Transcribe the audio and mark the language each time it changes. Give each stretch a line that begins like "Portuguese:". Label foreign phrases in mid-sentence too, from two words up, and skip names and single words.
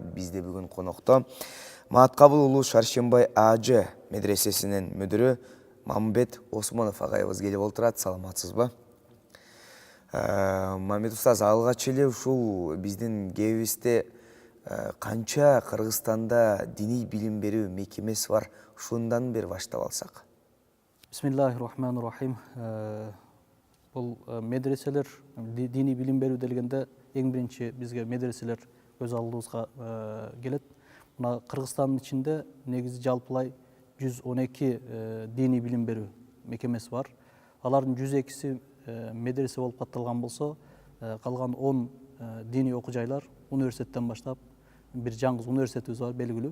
Kyrgyz: Бизде бүгүн конокто Мааткабыл уулу Шаршембай АЖ медресесинин мүдүрү Мамбет Осмонов агайыбыз келип отурат. Саламатсызбы? Мамбет устаз, алгач эле ушул биздин кебибизде канча Кыргызстанда диний билим берүү мекемеси бар? Ушундан бери баштап алсак.
Arabic: بسم الله الرحمن الرحيم.
Kyrgyz: Бул медреселер, диний билим берүү дегенде эң биринчи бизге медреселер көз алдыбызга келет. мына Кыргызстандын ичинде негизи жалпылай 112 диний билим берүү мекемеси бар. Алардын 102си медресе болуп катталган болсо, калган 10 диний окуу жайлар университеттен баштап бир жаңы университетибиз бар белгилүү.